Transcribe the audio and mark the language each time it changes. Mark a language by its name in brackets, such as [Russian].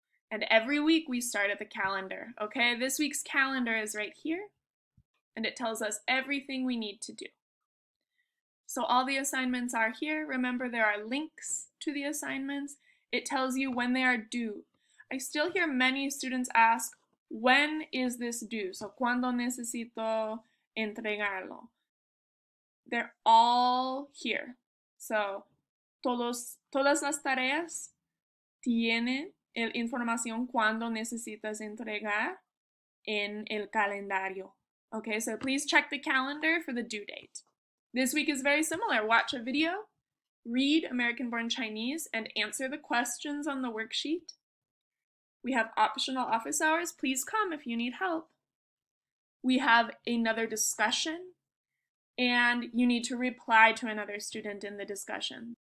[English] And every week we start at the calendar, okay? This week's calendar is right here, and it tells us everything we need to do. So all the assignments are here. Remember, there are links to the assignments. It tells you when they are due. I still hear many students ask, when is this due? So, [Spanish] ¿cuándo necesito entregarlo? [English] They're all here. [Spanish] So, todas las tareas tienen información cuando necesitas entregar en el calendario. [English] Okay, so please check the calendar for the due date. This week is very similar. Watch a video, read American Born Chinese, and answer the questions on the worksheet. We have optional office hours. Please come if you need help. We have another discussion, and you need to reply to another student in the discussion.